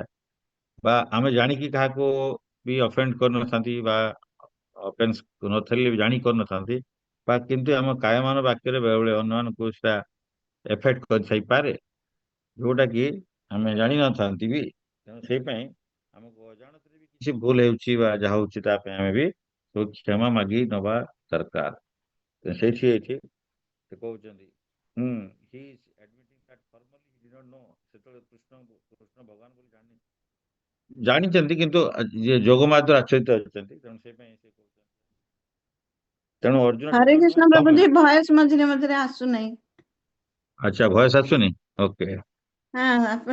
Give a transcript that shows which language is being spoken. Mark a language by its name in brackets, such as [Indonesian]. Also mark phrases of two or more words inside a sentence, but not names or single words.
[Odia] ବା ଆମେ ଜାଣିକି କାହାକୁ ବି ଅଫେଣ୍ଡ କରିନଥାନ୍ତି ବା ଅଫେନ୍ସ ନଥିଲେ ବି ଜାଣି କରିନଥାନ୍ତି, ବା କିନ୍ତୁ ଆମ କାୟମାନ ବାକ୍ୟରେ ବେଳେବେଳେ ଅନ୍ୟମାନଙ୍କୁ ସେଟା ଏଫେକ୍ଟ କରିଥାଇପାରେ, ଯୋଉଟା କି ଆମେ ଜାଣିନଥାନ୍ତି ବି। ତେଣୁ ସେଇପାଇଁ ଆମକୁ ଅଜାଣତରେ ବି କିଛି ଭୁଲ ହେଉଛି ବା ଯାହା ହଉଛି ତା ପାଇଁ ଆମେ ବି ସବୁ କ୍ଷମା ମାଗି ନେବା ଦରକାର। ସେଇଠି ଏଇଠି ସେ କହୁଛନ୍ତି [English] he is admitting that formally he did not know, [Odia] ସେତେବେଳେ କୃଷ୍ଣ ଭଗବାନ ବୋଲି ଜାଣିଛନ୍ତି, କିନ୍ତୁ ଯିଏ ଯୋଗ ମାଧ୍ୟମ ଆଚରିତ ଅଛନ୍ତି, ତେଣୁ ସେଇ ପାଇଁ ସେ କହୁଛନ୍ତି। ତେଣୁ ଅର୍ଜୁନ ହରେ କୃଷ୍ଣ ପ୍ରଭୁଜୀ, ଭଏସ ମଝିରେ ମଝିରେ ଆସୁନାହିଁ। ଆଚ୍ଛା, ଭଏସ ଆସୁନି? ଓକେ। ହଁ, ଆପଣ